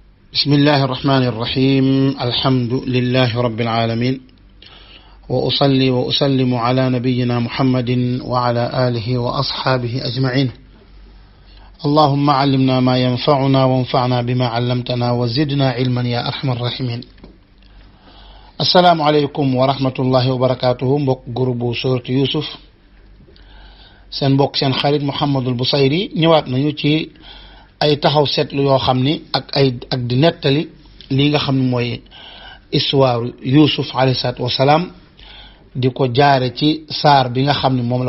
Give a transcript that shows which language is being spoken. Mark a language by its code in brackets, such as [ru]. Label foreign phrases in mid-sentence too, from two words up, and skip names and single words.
[ar] بسم الله الرحمن الرحيم الحمد لله رب العالمين وأصلي وأسلم على نبينا محمد وعلى آله وأصحابه أجمعين اللهم علمنا ما ينفعنا وانفعنا بما علمتنا وزدنا علما يا أرحم الراحمين السلام عليكم ورحمة الله وبركاته [wo] mbokk groupe Sourate Youssouf seen mbokk seen xarit Mouhamadul Bousayri ñëwaat nañu ci ay taxaw seetlu yoo xam ni ak di nettali lii nga xam ne mooy histoire Youssouf [ar] عليه الصلاة والسلام [wo] di ko jaare ci saar bi nga xam ne moom la